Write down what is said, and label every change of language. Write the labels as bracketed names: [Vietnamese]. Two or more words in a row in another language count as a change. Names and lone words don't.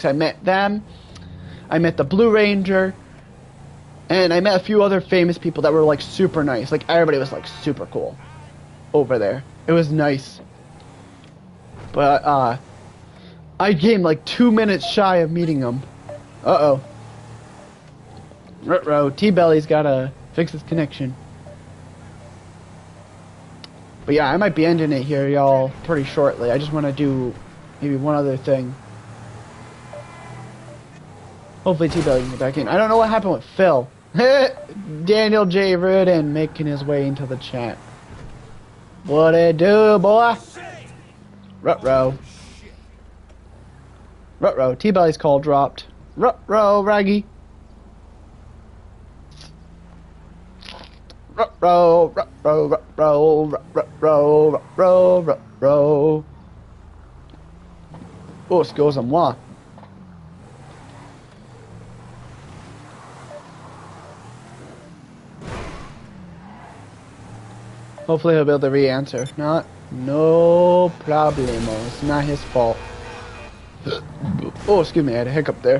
[English] I met them. I met the Blue Ranger. And I met a few other famous people that were, like, super nice. Like, everybody was, like, super cool over there. It was nice. But, I came, like, 2 minutes shy of meeting them. Uh-oh. Ruh-roh. Tbelly's gotta fix his connection. But yeah, I might be ending it here, y'all, pretty shortly. I just want to do maybe one other thing. Hopefully Tbelly can get back in. I don't know what happened with Phil. Daniel J. Rudin making his way into the chat. What it do, boy? Ruh-roh. Ruh-roh. Tbelly's call dropped. Ruh-roh, Raggy. Ruh-roh, ruh-roh, ruh-roh, ruh-roh, ruh-roh, ruh-roh. Oh, excusez-moi. Hopefully he'll be able to re-answer. If not, no problemo. It's not his fault. Oh, excuse me, I had a hiccup there.